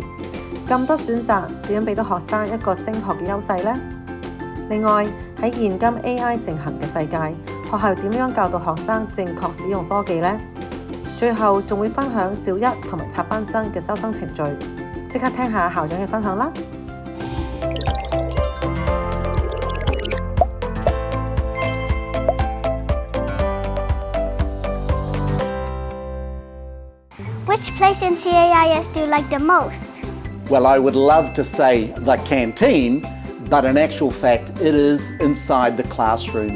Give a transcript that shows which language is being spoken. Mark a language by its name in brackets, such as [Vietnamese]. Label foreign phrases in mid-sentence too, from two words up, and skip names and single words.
[Cantonese] 咁多選擇，點樣俾到學生一個升學嘅優勢呢？另外喺現今 AI 盛行嘅世界，學校點樣教導學生正確使用科技呢？最後仲會分享小一同埋插班生嘅收生程序，即刻聽下校長嘅分享啦！ [English] Which place in CAIS do you like the most? Well, I would love to say the canteen, but in actual fact, it is inside the classrooms.